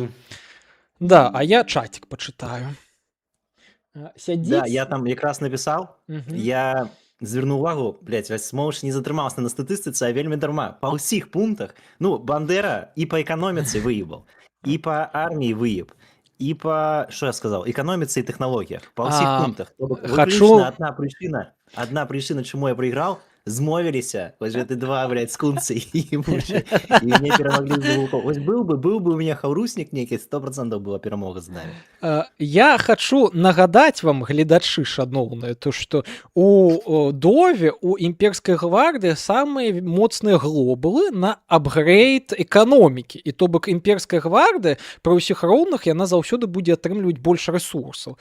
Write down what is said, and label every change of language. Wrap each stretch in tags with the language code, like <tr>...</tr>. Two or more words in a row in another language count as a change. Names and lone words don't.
<ru>Да, а я чатик почитаю. Сядзіць?</ru> <be>Да, я там якраз напісаў, я звярнуў увагу, Смоуш не затрымаўся на статыстыцы, а вельмі дарма. Па ўсіх пунктах, Бандера і па эканоміцы выебал, і па арміі выеб,</be> <ru>и по, что я сказал, экономице и технологиях. По всех А, пунктах. То бок хочу- выключна одна причина, чему я проиграл,</ru> <be>змовиліся, вось гэты два, блядь, скунцы і мужы, і мне перамаглі з двух. Вось</be> <ru>был бы у меня</ru> <be>хаўруснік нейкі, 100% была перамога з намі. Я хочу нагадаць вам, гледачы шаноўныя, то што у Дове, у імперскай гвардыі самыя моцныя глобулы на апгрейд эканомікі. І то бок імперская гвардыя пры ўсіх роўнах яна заўсёды будзе атрымліваць больш рэсурсаў.</be>